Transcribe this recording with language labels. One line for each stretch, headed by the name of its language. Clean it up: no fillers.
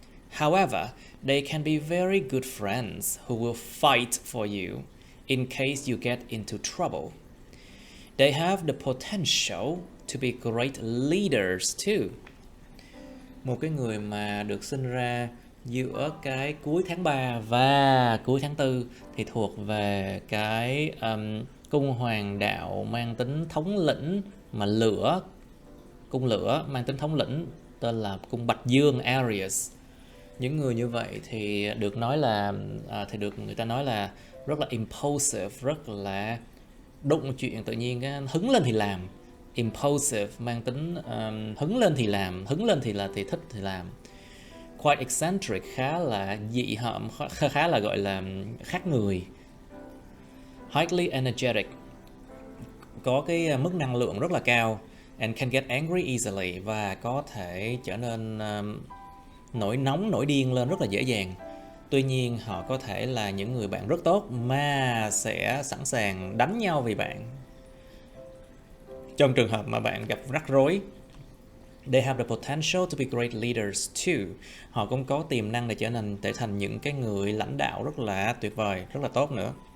English: However, they can be very good friends who will fight for you in case you get into trouble. They have the potential to be great leaders too.
Vietnamese: Một cái người mà được sinh ra giữa cái cuối tháng 3 và cuối tháng 4 thì thuộc về cái cung hoàng đạo mang tính thống lĩnh mà cung lửa mang tính thống lĩnh, tên là cung Bạch Dương, Aries. Những người như vậy thì được nói là người ta nói là rất là impulsive, rất là đụng chuyện tự nhiên, cái hứng lên thì làm. Impulsive mang tính hứng lên thì làm, hứng lên thì thích thì làm.
English: Quite eccentric,
Vietnamese: khá là dị hợm, khá là gọi là khác người.
English: Highly energetic,
Vietnamese: có cái mức năng lượng rất là cao,
English: and can get angry easily,
Vietnamese: và có thể trở nên nổi nóng, nổi điên lên rất là dễ dàng. Tuy nhiên họ có thể là những người bạn rất tốt mà sẽ sẵn sàng đánh nhau vì bạn trong trường hợp mà bạn gặp rắc rối.
English: They have the potential to be great leaders too.
Vietnamese: Họ cũng có tiềm năng để trở thành những cái người lãnh đạo rất là tuyệt vời, rất là tốt nữa.